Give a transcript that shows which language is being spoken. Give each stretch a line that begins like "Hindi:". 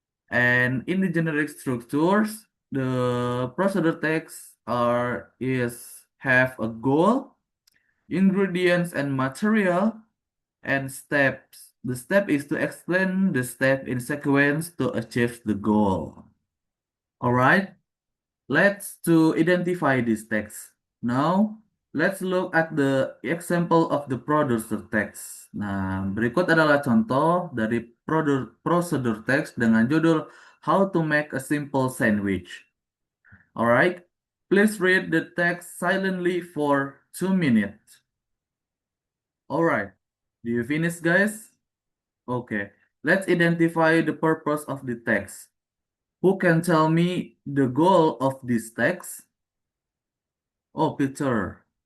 English: And in the generic structures, the procedure text is have a goal, ingredients and material, and steps. The step is to explain the step in sequence to achieve the goal. Alright, let's to identify this text. Now, let's look at the example of the producer text.
Indonesian: Nah, berikut adalah contoh dari procedure text dengan judul How to Make a Simple Sandwich.
English: Alright, please read the text silently for 2 minutes. Alright, do you finish, guys? Okay, let's identify the purpose of the text. Who can tell me the goal of this text? Oh, Peter.